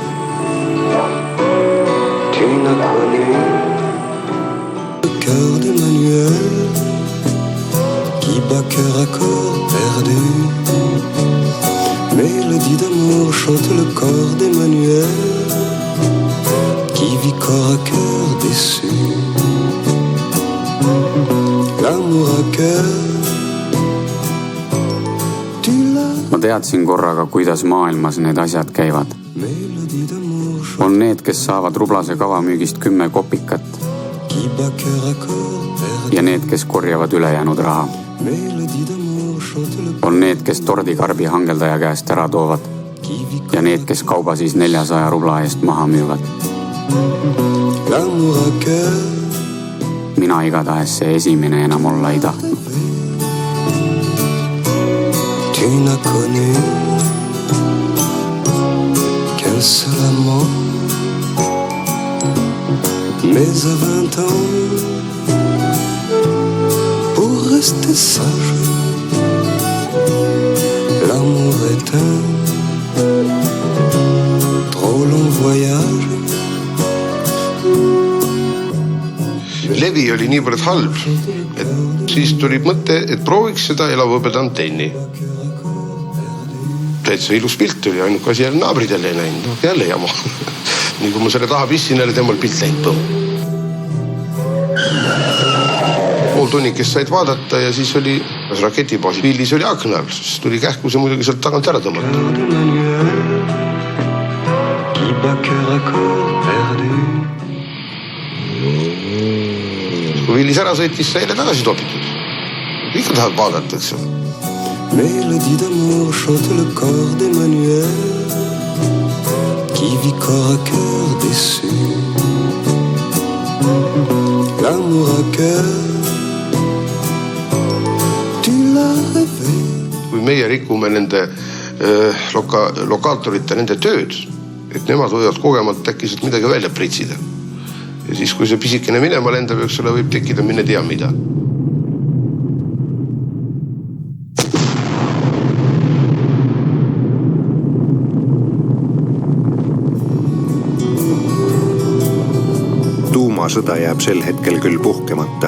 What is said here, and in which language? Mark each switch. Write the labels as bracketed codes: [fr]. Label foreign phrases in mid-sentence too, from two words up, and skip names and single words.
[fr] Tu n'as connu le cœur d'Emmanuel qui bat cœur à corps perdu. Mélodie d'amour chante le corps d'Emmanuel qui vit corps à cœur déçu. L'amour à cœur. [et] Ma teadsin korraga, kuidas maailmas need asjad käivad. On need, kes saavad rublase kavamüügist 10 kopikat ja need, kes korjavad ülejäänud raha. On need, kes tordikarbi hangeldaja käest ära toovad ja need, kes kauba siis 400 rubla eest maha müüvad. Mina igatahes see esimene enam olla ei tahtnud. [fr] Tu n'as connu qu'un seul amant. Mais à 20 ans, pour rester sage, l'amour est un trop long voyage. [et] Levi oli niivõrd halb, et siis tuli mõte, et prooviks seda elavõbeda antenni. Täitsa ilus pilt oli, ainuke asi jälle naabrid jälle ei näinud, jälle jama. Nii kui ma selle taha pissin, jälle temal pilt läinud põmm. Pool tunnikest said vaadata ja siis oli raketibaasi pillis oli aknal, siis tuli kähku see muidugi sealt tagant ära tõmmata. Kui Villis ära sõitis, sai jälle tagasi topitud. Ikka tahad vaadata, eks ole. [fr] Mélodie d'amour chante le corps d'Emmanuel qui vit corps à cœur déçu. L'amour à cœur, tu l'as rêvé. [et] Kui meie rikume nende lokaatorite, nende tööd, et nemad võivad kogemalt äkkiselt midagi välja pritsida. Ja siis, kui see pisikene minema lendab, eks ole, võib tekkida minne tea mida. Sõda jääb sel hetkel küll puhkemata.